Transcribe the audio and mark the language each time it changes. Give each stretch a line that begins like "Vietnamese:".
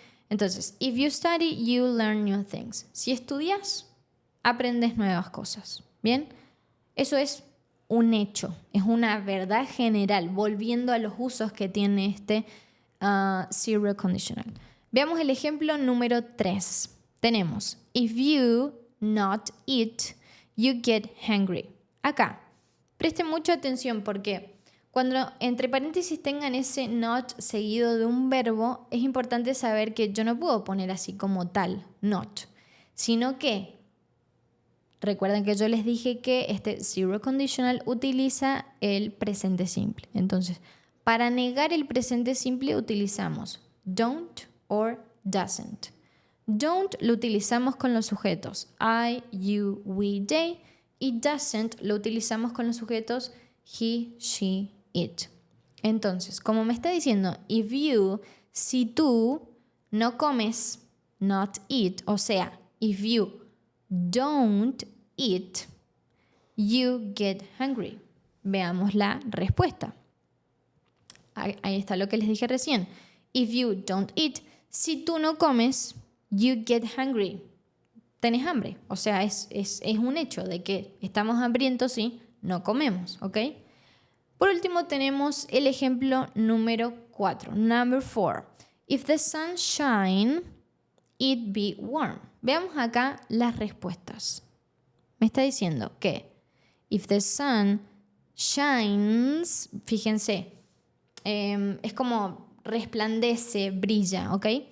Spanish: Entonces,
English: if you study, you learn new things.
Spanish: Si estudias, aprendes nuevas cosas. ¿Bien? Eso es un hecho, es una verdad general, volviendo a los usos que tiene este zero conditional. Veamos el ejemplo número 3. Tenemos,
English: if you not eat, you get hungry.
Spanish: Acá, presten mucha atención porque cuando entre paréntesis tengan ese not seguido de un verbo, es importante saber que yo no puedo poner así como tal, not, sino que recuerden que yo les dije que este zero conditional utiliza el presente simple. Entonces, para negar el presente simple utilizamos don't or doesn't. Don't lo utilizamos con los sujetos I, you, we, they, y doesn't lo utilizamos con los sujetos he, she, it. Entonces, como me está diciendo,
English: if you,
Spanish: si tú no comes,
English: not eat,
Spanish: o sea,
English: if you don't eat, you get hungry.
Spanish: Veamos la respuesta. Ahí está lo que les dije recién.
English: If you don't eat,
Spanish: si tú no comes,
English: you get hungry.
Spanish: Tenés hambre. O sea, es un hecho de que estamos hambrientos y no comemos, ¿ok? Por último tenemos el ejemplo número 4.
English: Number 4. If the sun shine, it be warm.
Spanish: Veamos acá las respuestas. Me está diciendo que
English: if the sun shines,
Spanish: fíjense, es como resplandece, brilla, ¿ok?